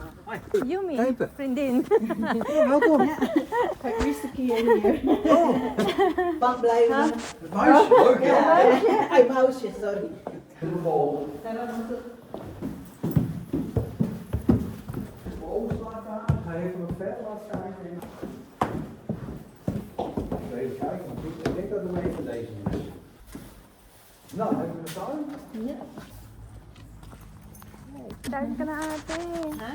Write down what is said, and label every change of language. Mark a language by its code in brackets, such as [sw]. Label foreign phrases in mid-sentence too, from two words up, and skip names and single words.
[nl] Yumi, Type. vriendin. Welkom. Kijk, wie is de keer hier? Oh, Bang blijven. het muisje. Leuk, hè? [en] Ay, mouse, sorry. [nl] Helemaal. [tl] Tara naman. [nl] Ga even wat verder laten kijken. Even kijken. Ik denk dat er even deze is. Nou, hebben we de tuin? [tl] Tuin ka na ate. Ha?